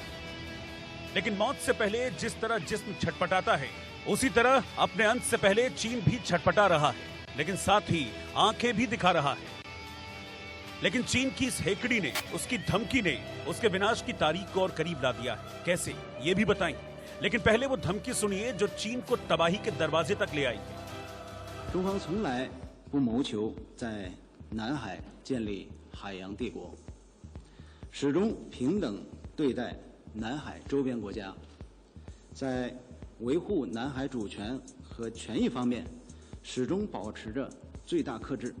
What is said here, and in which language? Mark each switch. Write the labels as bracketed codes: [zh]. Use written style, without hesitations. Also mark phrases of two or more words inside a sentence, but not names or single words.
[hi] लेकिन मौत से पहले जिस तरह जिस्म छटपटाता है, उसी तरह अपने अंत से पहले चीन भी छटपटा रहा है, लेकिन साथ ही आंखें भी दिखा रहा है। लेकिन चीन की इस हेकड़ी ने, उसकी धमकी ने उसके विनाश की तारीख को और करीब ला दिया है। कैसे, ये भी बताएंगे। लेकिन पहले वो धमकी सुनिए जो चीन को तबाही के दरवाजे तक ले आई है। [zh] 中方从来不谋求在南海建立海洋帝国，始终平等对待南海周边国家，在维护南海主权和权益方面，始终保持着最大克制。